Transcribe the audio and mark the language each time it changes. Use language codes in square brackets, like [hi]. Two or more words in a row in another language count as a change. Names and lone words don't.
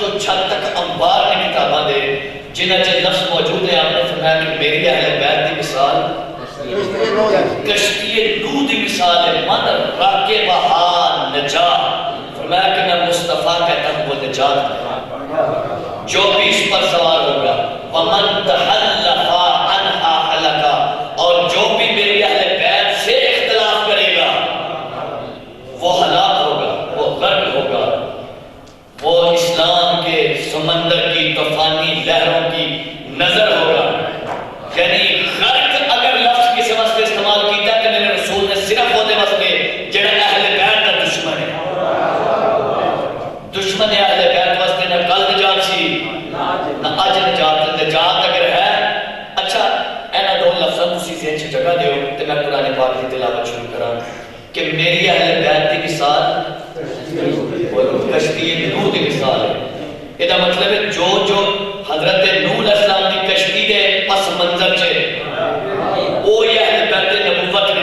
[pa] حد تک انبار نے کتاباں دے جنہ چ لفظ موجود ہے. [ur] آپ نے فرمایا کہ میری اہل بیت کی مثال کشتی نوح کی مثال ہے. [ar] من راکبہا نجا. [ur] فرمایا کہ میں مصطفیٰ کہتا ہوں وہ نجات ہے جو بھی اس پر سوار ہوگا. [ar] ومن تحلفا عنہا حلقا. [ur] اور جو بھی میری اہل بیت سے اختلاف کرے گا وہ ہلاک ہوگا, وہ غرق ہوگا, وہ اسلام کے سمندر کی طوفانی لہروں کی نظر ہوگا. [pa] یعنی غرق اگر لفظ کسی واسطے استعمال کیتا کہ میرے رسول نے صرف وہ دے واسطے جڑا [ur] اہل بیت کا دشمن ہے. [pa] دشمن اہل بیت واسطے نہ کل نجات سی نہ اج نجات. نجات اگر ہے اچھا اینا دو لفظاں تسی ذہن چ جگہ دیو تے میں قرآن پاک کی تلاوت شروع کراں [ur] کہ میری اہل بیت کی مثال کشتی نوح کی مثال ہے. یہ مطلب ہے جو حضرت نوح علیہ السلام کی کشتی کے پس منظر چھے وہ یہ اہل بیت نبوت نے.